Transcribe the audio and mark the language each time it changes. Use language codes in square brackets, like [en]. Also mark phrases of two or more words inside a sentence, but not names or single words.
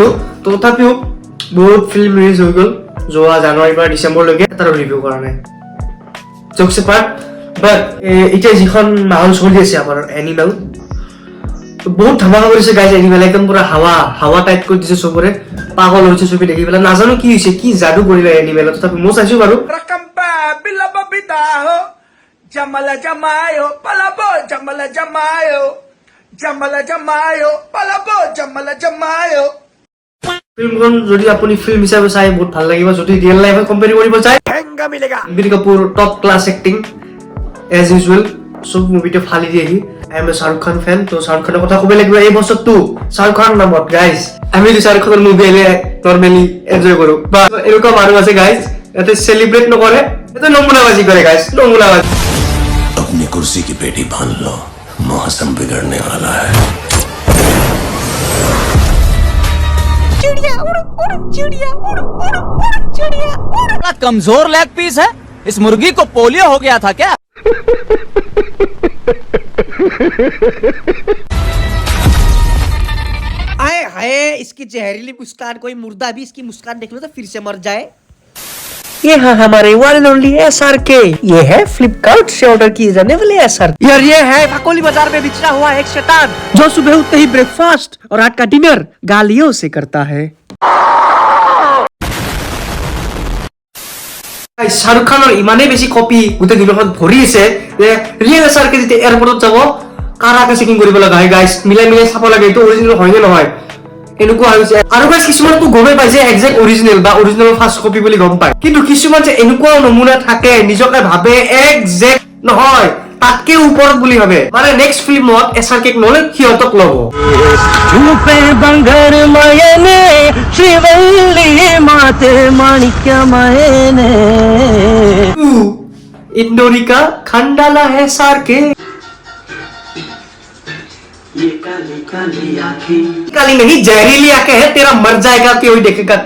[as] তো তথাপিও বহুত ফিল্ম ৰিলিজ হৈ গ'ল যোৱা জানুৱাৰীৰ পৰা ডিচেম্বৰলৈকে, তাৰ ৰিভিউ কৰা নাই। [en] Jokes apart, [as] বাট এতিয়া যিখন মাহল চলি আছে আমাৰ এনিমেল, বহুত ধামাকা কৰিছে গাইজ। এনিমেল একদম পুৰা হাৱা টাইপ কৰি দিছে, চবৰে পাগল হৈছে চবি দেখি পেলাই। নাজানো কি হৈছে, কি যাদু কৰিলে এনিমেলত, তথাপি মই চাইছো বাৰু। Jamala jamayo, palabo, jamala jamayo, jamala jamayo, palabo, jamala jamayo. ফিল্মখন যদি আপুনি ফিল্ম হিচাপে চাই বহুত ভাল লাগিব। যদি ৰিয়েল লাইফত কম্পেয়াৰ কৰিব চাই, [hi] हेंगा मिलेगा। [as] ৰণবীৰ কাপুৰ [en] top class acting as usual, [as] চব মুভিটো ফালি দিয়ে। [en] I am a Shah Rukh Khan fan. [as] তো শাহৰুখ খানৰ কথা ক'ব লাগিব। এই বছৰটো শাহৰুখ খানৰ নামত গাইজ আমি শাহৰুখ খানৰ মুভি এনে নৰ্মেলি এনজয় কৰো, বা এনেকুৱা মানুহ আছে গাইজ ইয়াতে চেলিব্ৰেট নকৰে, ইয়াতে নমুনাবাজি কৰে গাইজ, নমুনাবাজি। [hi] अपनी कुर्सी की पेटी बांध लो, मौसम बिगड़ने वाला है। चिड़िया उड़ उड़, चिड़िया उड़ उड़ उड़, चिड़िया उड़। बड़ा कमजोर लेग पीस है, इस मुर्गी को पोलियो हो गया था क्या? आए हाय, इसकी जहरीली मुस्कान, कोई मुर्दा भी इसकी मुस्कान देख लो तो फिर से मर जाए। ये है हमारे [en] one and only [hi] SRK। ये है फ्लिपकार्ट से ऑर्डर किए जाने वाले SRK। यार ये है फकोली बाजार में बिछड़ा हुआ एक शैतान जो सुबह उठते ही ब्रेकफास्ट और रात का डिनर गालियों से करता है। [as] শাহৰুখ খানৰ ইমানেই বেছি কপি গোটেই দুনিয়াখন ভৰি আছে যে ৰিয়েল SRK যেতিয়া এয়াৰপৰ্টত যাব কাৰাকে চেকিং কৰিব লগা হয় গাইজ। মিলাই চাব লাগে এইটো অৰিজিনেল হয় নে নহয়, এনেকুৱা হৈছে। আৰু গাইজ কিছুমানতো গমেই পাই যে একজেক্ট অৰিজিনেল বা [en] original first copy [as] বুলি গম পায়, কিন্তু কিছুমান যে এনেকুৱা নমুনা থাকে নিজকে ভাবে একজেক্ট নহয়, তাতকে ওপৰত বুলি ভাবে। মানে নেক্সট ফিল্মত SRK নলে সিহঁতক ল'ব। [hi] इंडोरिका खंडाला SRK। ये काली काली आंखें, काली नहीं जहरीली आंखें है, तेरा मर जाएगा कोई देखेगा तो।